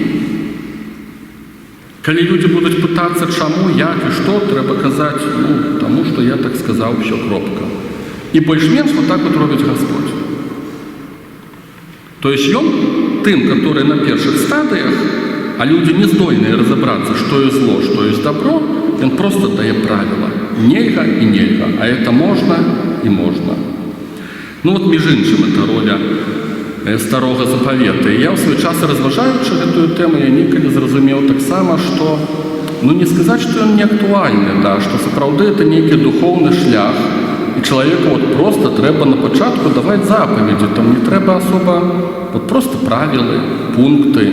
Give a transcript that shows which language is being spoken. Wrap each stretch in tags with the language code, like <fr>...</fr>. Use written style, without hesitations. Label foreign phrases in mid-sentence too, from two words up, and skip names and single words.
<uk>Коли люди будуть питатися, чому, як і що, треба казати, тому що я так сказав, все, кропка. І більш-менш так робить Господь. Тобто він тим, які на перших стадіях, а люди не здольні розібратися, що є зло, що є добро, він просто дає правила.</uk> <be>Нельга і нельга,</be> <uk>а це можна і можна. Між іншим, це роля Старого Заповіту. І я в свій час, розважаючи цю тему, я ніколи зрозумів так само, що, не сказати, що він не актуальний, що справді це некий духовний шлях, і чоловіку просто треба на початку давати заповіді, там не треба особо, просто правила, пункти.</uk>